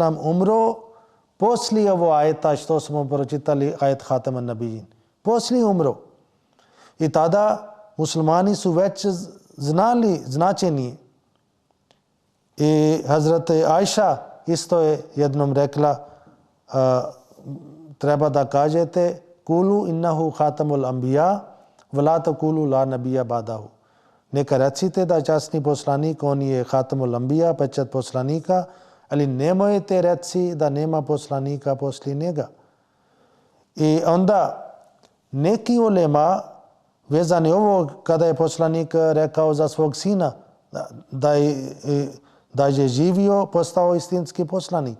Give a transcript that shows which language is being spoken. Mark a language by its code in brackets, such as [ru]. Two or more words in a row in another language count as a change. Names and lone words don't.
[bs] umro poslije ovo ajeta što smo pročitali, ajet [ar] خاتم النبيين. [bs] Poslije umro. I tada muslimani su već znali značenje. I Hazrat Ajša isto je jednom rekla, treba da kažete [ar] قولوا إنه خاتم الأنبياء ولا تقولوا لا نبي بعده. [bs] Neka recite da časni poslanik, on je [ar] خاتم الأنبياء, [bs] pečat poslanika, ali nemojte reći da nema poslanika poslije njega. I onda neki ulema vezani ovo kada je poslanik rekao za svog sina da je živio, postao istinski poslanik.